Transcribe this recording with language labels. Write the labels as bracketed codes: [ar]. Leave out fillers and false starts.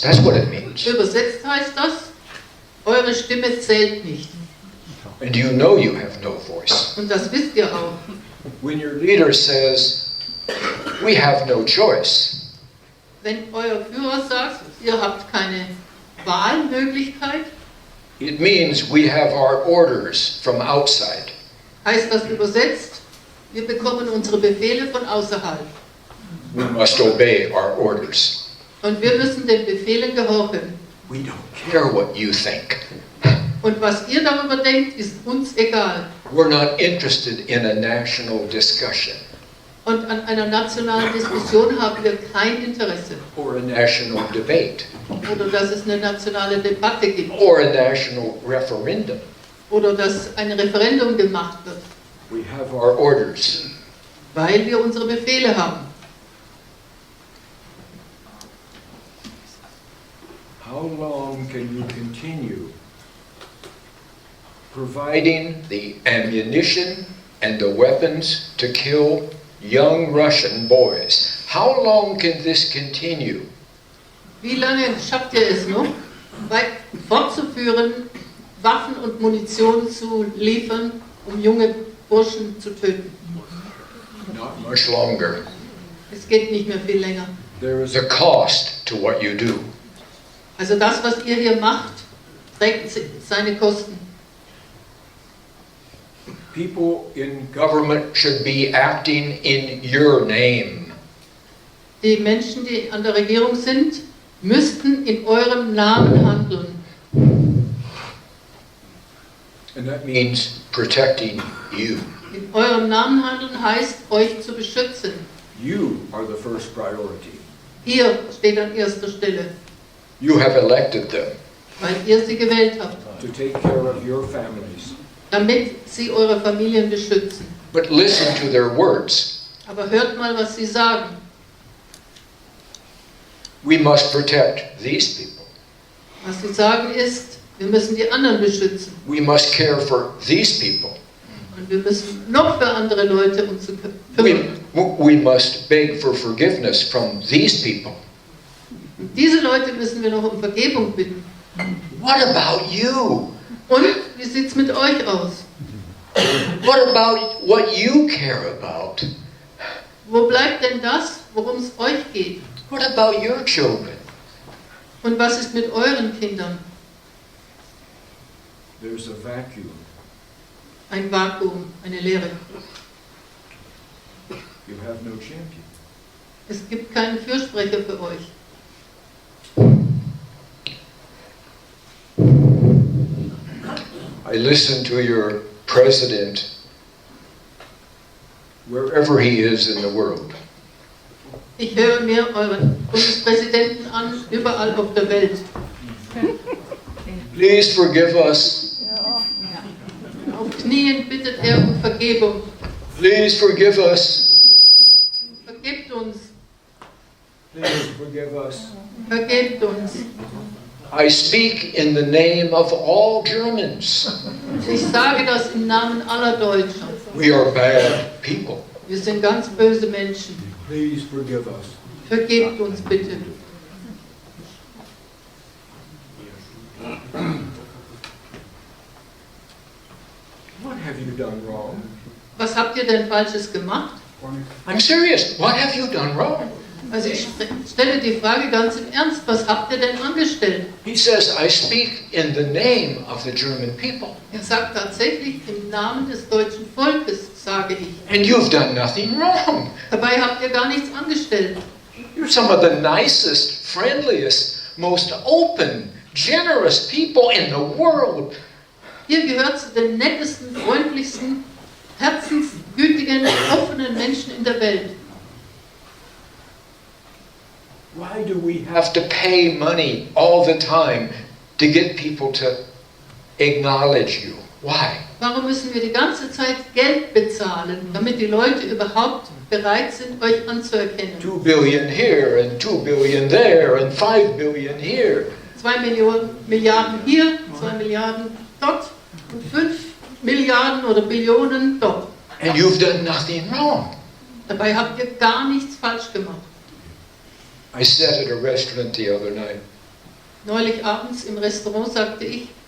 [en] That's what it means. [de] Übersetzt heißt das, eure Stimme zählt nicht. [en] And you know you have no voice. [de] Und das wisst ihr auch. [en] When your leader says, we have no choice, [de] Wenn euer Führer sagt, ihr habt keine Wahlmöglichkeit, [en] it means we have our orders from outside. [de] heißt das übersetzt, wir bekommen unsere Befehle von außerhalb. [en] We must obey our orders. [de] Und wir müssen den Befehlen gehorchen. [en] We don't care what you think. [de] Und was ihr darüber denkt, ist uns egal. [en] We're not interested in a national discussion. [de] Und an einer nationalen Diskussion haben wir kein Interesse. [en] or a national debate, [de] Oder dass es eine nationale Debatte gibt. [en] or a national referendum. [de] Oder dass ein Referendum gemacht wird. [en] We have our orders. [de] Weil wir unsere Befehle haben. [en] How long can you continue providing the ammunition and the weapons to kill young Russian boys? How long can this continue? [de] Wie lange schafft ihr es noch, fortzuführen, Waffen und Munition zu liefern, um junge Burschen zu töten? [en] Not much longer. [de] Es geht nicht mehr viel länger. [en] There is a cost to what you do. [de] Also das, was ihr hier macht, trägt seine Kosten. [en] People in government should be acting in your name. [de] Die Menschen, die an der Regierung sind, müssten in eurem Namen handeln. [en] And that means protecting you. [de] In eurem Namen handeln heißt, euch zu beschützen. [en] You are the first priority. [de] Ihr steht an erster Stelle, [en] You have elected them [de] weil ihr sie gewählt habt, [en] to take care of your families. [de] damit sie eure Familien beschützen. [en] But listen to their words. [de] Aber hört mal, was sie sagen. [en] We must protect these people. [de] Was sie sagen ist, wir müssen die anderen beschützen. [en] We must care for these people. [de] Und wir müssen noch für andere Leute uns kümmern. [en] We must beg for forgiveness from these people. [de] Und diese Leute müssen wir noch um Vergebung bitten. [en] What about you? [de] Und wie sieht es mit euch aus? [en] What about what you care about? [de] Wo bleibt denn das, worum es euch geht? [en] What about your children? [de] Und was ist mit euren Kindern? [en] There's a vacuum. [de] Ein Vakuum, eine Leere. [en] You have no champion. [de] Es gibt keinen Fürsprecher für euch. [en] I listen to your president wherever he is in the world. [de] Ich höre mir euren Bundespräsidenten an, überall auf der Welt. [en] Please forgive us. [de] Auf Knien bittet er um Vergebung. [en] Please forgive us. [de] Vergebt uns, [en] Please forgive us. [de] vergebt uns. [en] I speak in the name of all Germans. [de] Ich sage das im Namen aller Deutschen. [en] We are bad people. [de] Wir sind ganz böse Menschen. [en] Please forgive us. [de] Vergebt uns bitte. [en] What have you done wrong? [de] Was habt ihr denn Falsches gemacht? [en] I'm serious. What have you done wrong? [de] Also ich stelle die Frage ganz im Ernst, was habt ihr denn angestellt? [en] He says, I speak in the name of the German people. [de] Er sagt tatsächlich, im Namen des deutschen Volkes, sage ich. [en] And you've done nothing wrong. [de] Dabei habt ihr gar nichts angestellt. [en] You're some of the nicest, friendliest, most open, generous people in the world. [de] Ihr gehört zu den nettesten, freundlichsten, herzensgütigen, offenen Menschen in der Welt. [en] Why do we have to pay money all the time to get people to acknowledge you? Why? [de] Warum müssen wir die ganze Zeit Geld bezahlen, damit die Leute überhaupt bereit sind, euch anzuerkennen? [en] 2 billion here and 2 billion there and 5 billion here. [de] 2 Milliarden hier, 2 Milliarden dort und 5 Milliarden oder Billionen dort. [en] And you've done nothing wrong. [de] Dabei habt ihr gar nichts falsch gemacht. [en] I sat at a restaurant the other night, [de] Neulich abends im Restaurant sagte ich,